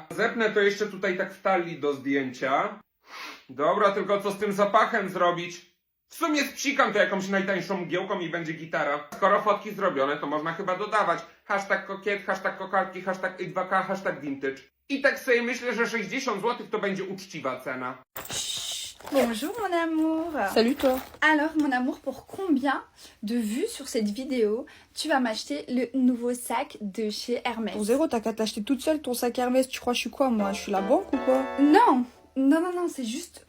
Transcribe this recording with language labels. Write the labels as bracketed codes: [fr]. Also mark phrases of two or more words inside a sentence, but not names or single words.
[pl] Zepnę to jeszcze tutaj tak w talii do zdjęcia. Dobra, tylko co z tym zapachem zrobić? W sumie spsikam to jakąś najtańszą mgiełką i będzie gitara. Skoro fotki zrobione, to można chyba dodawać hashtag kokiet, hashtag kokardki, hashtag 2K, hashtag vintage. I tak sobie myślę, że 60 zł to będzie uczciwa cena. [fr] Bonjour mon amour. Salut toi. Alors mon amour, pour combien de vues sur cette vidéo tu vas m'acheter le nouveau sac de chez Hermès? Pour zéro, t'as qu'à t'acheter toute seule ton sac Hermès. Tu crois que je suis quoi, moi? Je suis la banque ou quoi?